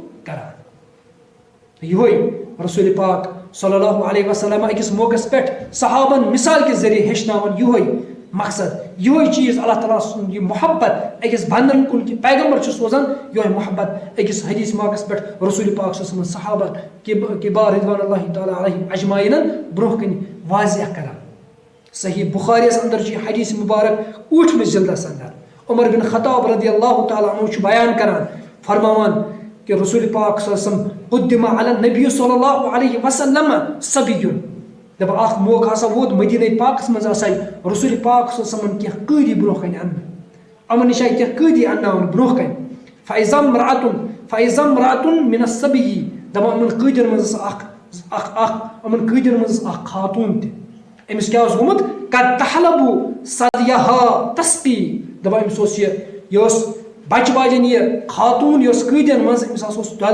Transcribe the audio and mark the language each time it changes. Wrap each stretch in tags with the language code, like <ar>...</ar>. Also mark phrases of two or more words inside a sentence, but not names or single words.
<ks>کران یِہوے رسول پاک صلی اللہ علیہ وسلم أکِس موقعس پٮ۪ٹھ صحابن مثال کہِ ذٔریعہٕ ہیٚچھناوان یِہوے مقصد یِہوے چیٖز اللہ تعالیٰ سُنٛد یہِ محبت أکِس بندن کُن کہِ پیغمبر چھُ سوزان یِہوے محبت أکِس حدیث موقعس پٮ۪ٹھ رسول پاک صلی اللہ علیہ وسلم صحابن کِبار</ks> <ar>رضوان اللہ تعالیٰ علیہم اجمعیٖنن</ar> <ks>برونٛہہ کَنہِ واضح کران صحیح بخاریَس اندر چھُ یہِ حدیث مُبارک 8مِس جلدس اندر عمر بن خطاب</ks> <ar>رضی اللہ تعالیٰ عنہ</ar> <ks>چھُ بیان کران فرماوان کہ رسول پاک صلی اللہ علیہ وسلم</ks> <ar>قدم علی النبی صلی اللہ علیہ وسلم صبیٌ</ar> <ks>دپان اکھ موقعہٕ ہسا ووت مدیٖنہ پاکس منٛز ہسا رسول پاک صلی اللہ علیہ وسلم کینٛہہ قٲدی برونٛہہ کَنہِ اننہٕ یِمن نِش آیہِ کینٛہہ قٲدی انناونہٕ برونٛہہ کَنہِ</ks> <ar>فیضا امرأتن من الصبی</ar> <ks>دپان یِمن قٲدین منٛز ٲس اکھ خاتوٗن تہِ أمِس کیٛاہ اوس گوٚمُت</ks> <ar>قد تحلبوا ثدیہا تسقی</ar> <ks>دپان أمِس اوس یہِ اوس بچہِ باجٮ۪ن یہِ خاتوٗن یہِ اوس قٲدین منٛز أمِس ہسا اوس دۄدٕ</ks>